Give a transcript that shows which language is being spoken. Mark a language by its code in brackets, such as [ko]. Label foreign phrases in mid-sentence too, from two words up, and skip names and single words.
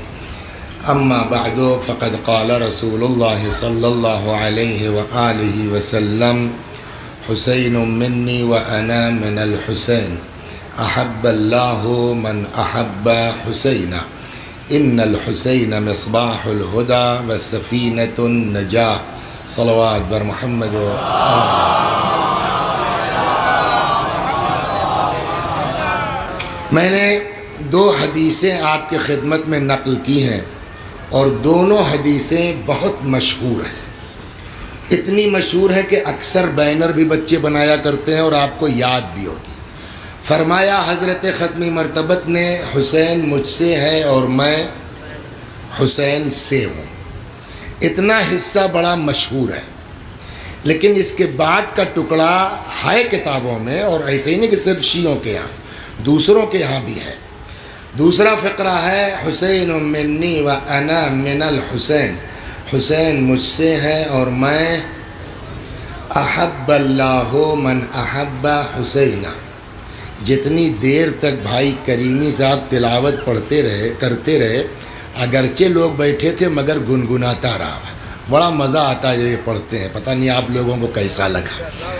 [ar] أما بعد، فقد قال رسول الله صلى الله عليه وآله وسلم: حسين مني وأنا من الحسين، أحب الله من أحب حسينا، إن الحسين مصباح الهدى وسفينة النجاة. [fa] صلوات بر محمد [ur] و میں نے دو حدیثیں آپ کی خدمت میں نقل کی ہیں، اور دونوں حدیثیں بہت مشہور ہیں. اتنی مشہور ہے کہ اکثر بینر بھی بچے بنایا کرتے ہیں اور آپ کو یاد بھی ہوگی. فرمایا حضرت ختمی مرتبت نے: حسین مجھ سے ہے اور میں حسین سے ہوں. اتنا حصہ بڑا مشہور ہے، لیکن اس کے بعد کا ٹکڑا ہے کتابوں میں، اور ایسے ہی نہیں کہ صرف شیعوں کے یہاں، دوسروں کے یہاں بھی ہے. دوسرا فقرہ ہے: [ar] حسین منی و انا من الحسین، [ur] حسین مجھ سے ہے اور میں [ar] احب اللہ من احب حسینہ. [ur] جتنی دیر تک بھائی کریمی صاحب تلاوت کرتے رہے، اگرچہ لوگ بیٹھے تھے مگر گنگناتا رہا. بڑا مزہ آتا ہے یہ پڑھتے ہیں. پتہ نہیں آپ لوگوں کو کیسا لگا.